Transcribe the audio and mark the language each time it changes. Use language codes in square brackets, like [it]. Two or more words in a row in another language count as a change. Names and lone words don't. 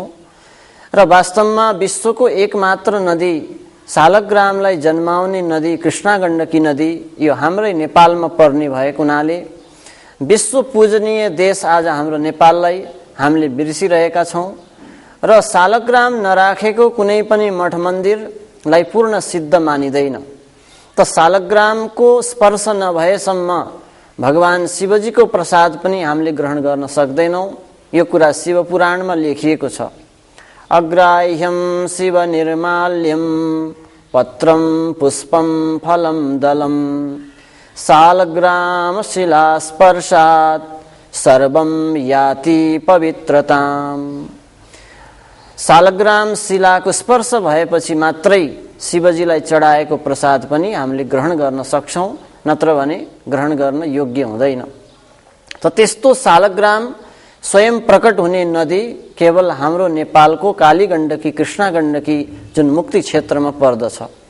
[ne] र वास्तवमा विश्वको एकमात्र नदी सालग्रामलाई जन्माउने नदी कृष्णा गण्डकी नदी यो हाम्रै नेपालमा पर्ने भएको हुनाले विश्व पूजनीय देश आज हाम्रो नेपाललाई हामीले बिर्सिरहेका छौँ र सालग्राम नराखेको कुनै पनि मठ मन्दिरलाई पूर्ण सिद्ध मानिँदैन। त सालग्रामको स्पर्श नभएसम्म भगवान शिवजीको प्रसाद पनि हामीले ग्रहण गर्न सक्दैनौँ। यो कुरा शिव पुराणमा लेखिएको छ। [sa] अग्राह्यं शिव निर्माल्यं पत्रं पुष्पं फलं दलं सालग्राम शिला स्पर्शात् सर्वं याति पवित्रताम्। [ne] सालग्राम शिलाको स्पर्श भएपछि मात्रै शिवजीलाई चढाएको प्रसाद पनि हामीले ग्रहण गर्न सक्छौँ, नत्र भने ग्रहण गर्न योग्य हुँदैन। त त्यस्तो सालग्राम स्वयं प्रकट हुने नदी केवल हाम्रो नेपालको काली गण्डकी कृष्णा गण्डकी जुन मुक्ति क्षेत्रमा पर्दछ।